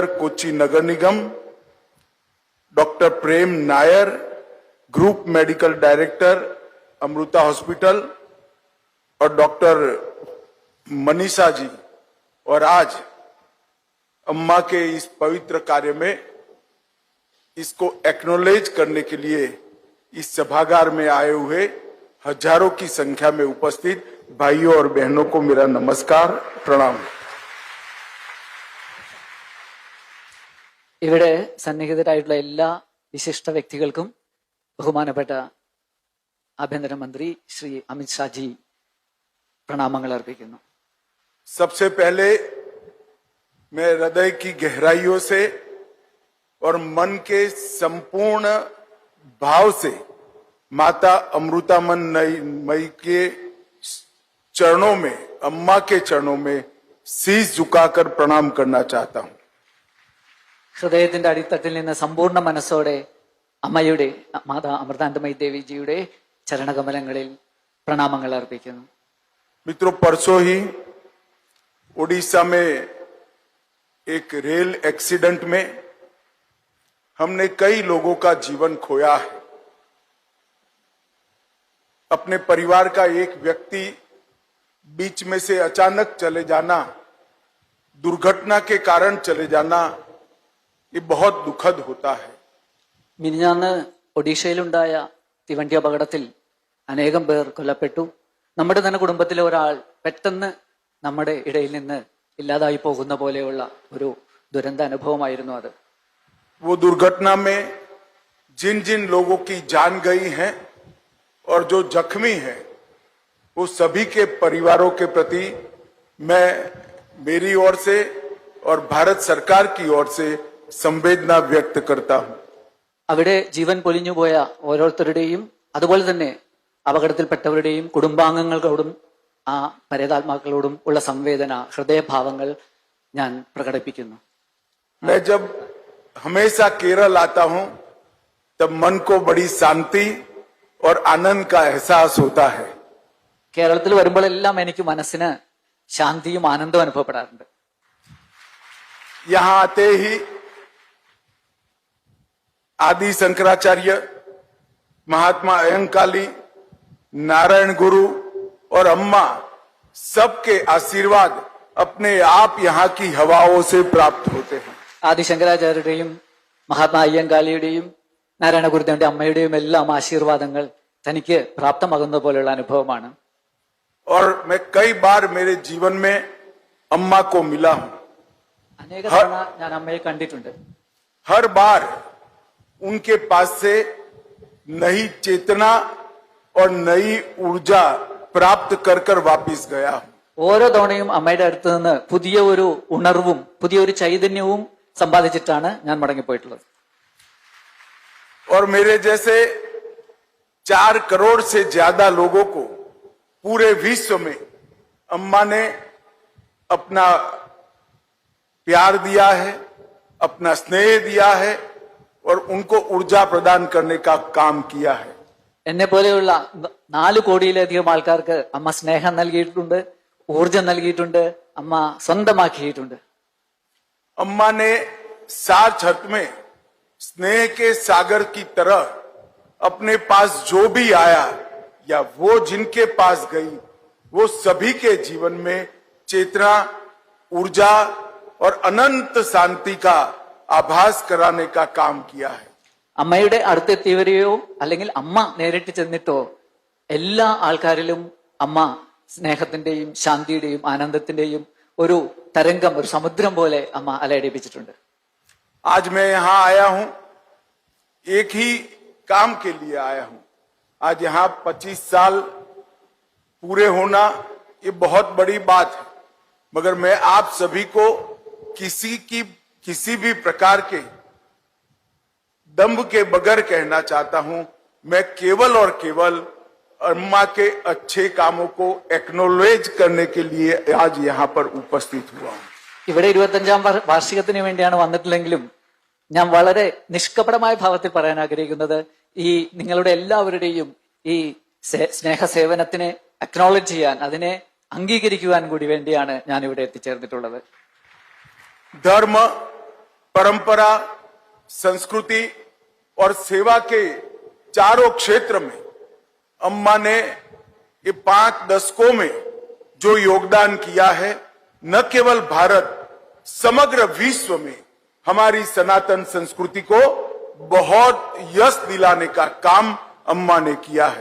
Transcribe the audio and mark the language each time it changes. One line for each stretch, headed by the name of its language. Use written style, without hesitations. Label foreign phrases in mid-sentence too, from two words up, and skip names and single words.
Hindi: कोच्चि नगर निगम, डॉक्टर प्रेम नायर,
English: group medical director
Hindi: अमृता हॉस्पिटल, और डॉक्टर मनीषा जी, और आज अम्मा के इस पवित्र कार्य में इसको एक्नॉलेज करने के लिए इस सभागार में आए हुए हजारों की संख्या में उपस्थित भाइयों और बहनों को मेरा नमस्कार, प्रणाम।
Malayalam: ഇവിടെ സന്നിഹിതരായിട്ടുള്ള എല്ലാ വിശിഷ്ട വ്യക്തികൾക്കും ബഹുമാനപ്പെട്ട ആഭ്യന്തരമന്ത്രി ശ്രീ അമിത് ഷാജി പ്രണാമങ്ങൾ അർപ്പിക്കുന്നു.
Hindi: सबसे पहले मैं हृदय की गहराइयों से और मन के संपूर्ण भाव से माता अमृतामयी के चरणों में, अम्मा के चरणों में शीश झुकाकर प्रणाम करना चाहता हूं.
Malayalam: ഹൃദയത്തിന്റെ അടിത്തട്ടിൽ നിന്ന് സമ്പൂർണ്ണ മനസ്സോടെ അമ്മയുടെ, മാതാ അമൃതാനന്ദമയി ദേവിജിയുടെ ചരണകമലങ്ങളിൽ പ്രണാമങ്ങൾ അർപ്പിക്കുന്നു.
Hindi: मित्रों, परसों ही ओडिशा में एक
English: rail accident
Hindi: में हमने कई लोगों का जीवन खोया है. अपने परिवार का एक व्यक्ति बीच में से अचानक चले जाना, दुर्घटना के कारण चले जाना, ये बहुत दुखद होता है.
Malayalam: മിനിഞ്ഞാന്ന് ഒഡീഷയിലുണ്ടായ തീവണ്ടി അപകടത്തിൽ അനേകം പേർ കൊല്ലപ്പെട്ടു. നമ്മുടെ തന്നെ കുടുംബത്തിലെ ഒരാൾ പെട്ടെന്ന് നമ്മുടെ ഇടയിൽ നിന്ന് ഇല്ലാതായി പോകുന്ന പോലെയുള്ള ഒരു ദുരന്ത അനുഭവമായിരുന്നു അത്.
Hindi: वो दुर्घटना में जिन जिन लोगों की जान गई है और जो जख्मी है, वो सभी के परिवारों के प्रति मैं मेरी ओर से और भारत सरकार की ओर से संवेदना व्यक्त करता हूं.
Malayalam: അവിടെ ജീവൻ പൊലിഞ്ഞുപോയ ഓരോരുത്തരുടെയും അതുപോലെ തന്നെ അപകടത്തിൽപ്പെട്ടവരുടെയും കുടുംബാംഗങ്ങളോടും ആ പരേതാത്മാക്കളോടും ഉള്ള സംവേദന, ഹൃദയഭാവങ്ങൾ ഞാൻ പ്രകടിപ്പിക്കുന്നു.
Hindi: मैं जब हमेशा केरल आता हूं तब मन को बड़ी शांति और आनंद का एहसास होता है.
Malayalam: കേരളത്തിൽ വരുമ്പോഴെല്ലാം എനിക്ക് മനസ്സിന് ശാന്തിയും ആനന്ദവും അനുഭവപ്പെടാറുണ്ട്.
Hindi: यहां आते ही आदि शंकराचार्य, महात्मा अयंकाली, नारायण गुरु और अम्मा सबके आशीर्वाद अपने आप यहाँ की हवाओं से प्राप्त होते हैं.
Malayalam: ആദി ശങ്കരാചാര്യരുടെയും മഹാത്മാ അയ്യങ്കാളിയുടെയും നാരായണ ഗുരുദേവന്റെ അമ്മയുടെയും എല്ലാം ആശീർവാദങ്ങൾ തനിക്ക് പ്രാപ്തമാകുന്ന പോലെയുള്ള അനുഭവമാണ്.
Hindi: और मैं कई बार मेरे जीवन में अम्मा को मिला हूं.
Malayalam: അനേക തവണ ഞാൻ അമ്മയെ കണ്ടിട്ടുണ്ട്.
Hindi: हर बार उनके पास से नई चेतना और नई ऊर्जा प्राप्त कर कर वापिस गया हूं.
Malayalam: ഓരോ തവണയും അമ്മയുടെ അടുത്ത് നിന്ന് പുതിയ ഒരു ഉണർവും പുതിയൊരു ചൈതന്യവും സമ്പാദിച്ചിട്ടാണ് ഞാൻ മടങ്ങിപ്പോയിട്ടുള്ളത്.
Hindi: और मेरे जैसे 4 करोड़ से ज्यादा लोगों को पूरे विश्व में अम्मा ने अपना प्यार दिया है, अपना स्नेह दिया है और उनको ऊर्जा प्रदान करने का काम किया है.
Malayalam: എന്നെ പോലെയുള്ള 4 കോടിയിലധികം ആൾക്കാർക്ക് അമ്മ സ്നേഹം നൽകിയിട്ടുണ്ട്, ഊർജം നൽകിയിട്ടുണ്ട്, അമ്മ സ്വന്തമാക്കിയിട്ടുണ്ട്.
Hindi: अम्मा ने सात छत में स्नेह के सागर की तरह अपने पास जो भी आया या वो जिनके पास गई, वो सभी के जीवन में चेतना, ऊर्जा और अनंत शांति का आभास कराने का काम किया है.
Malayalam: അമ്മയുടെ അടുത്തെത്തിയവരെയോ അല്ലെങ്കിൽ അമ്മ നേരിട്ട് ചെന്നിട്ടോ എല്ലാ ആൾക്കാരിലും അമ്മ സ്നേഹത്തിന്റെയും ശാന്തിയുടെയും ആനന്ദത്തിന്റെയും ഒരു തരംഗം, ഒരു സമുദ്രം പോലെ അമ്മ അലയടിപ്പിച്ചിട്ടുണ്ട്.
Hindi: आज मैं यहां आया हूं, एक ही काम के लिए आया हूं. आज यहां 25 साल पूरे होना ये बहुत बड़ी बात है. मगर मैं आप सभी को किसी भी प्रकार के दंभ के बगैर कहना चाहता हूं, मैं केवल और केवल अम्मा के अच्छे कामों को एक्नोलेज करने के लिए आज यहाँ पर उपस्थित हुआ हूं।
Malayalam: ഇവിടെ 25ാം വാർഷികത്തിന് വേണ്ടിയാണ് വന്നിട്ടില്ലെങ്കിലും ഞാൻ വളരെ നിഷ്കപടമായ ഭാവത്തിൽ പറയാൻ ആഗ്രഹിക്കുന്നത് ഈ നിങ്ങളുടെ എല്ലാവരുടെയും ഈ സ്നേഹസേവനത്തിനെ അക്നോളജ് ചെയ്യാൻ, അതിനെ അംഗീകരിക്കുവാൻ കൂടി വേണ്ടിയാണ് ഞാൻ ഇവിടെ എത്തിച്ചേർന്നിട്ടുള്ളത്.
Hindi: धर्म, परंपरा, संस्कृति और सेवा के चारों क्षेत्र में अम्मा ने ये 5 दशकों में जो योगदान किया है, न केवल भारत, समग्र विश्व में हमारी सनातन संस्कृति को बहुत यश दिलाने का काम अम्मा ने किया है.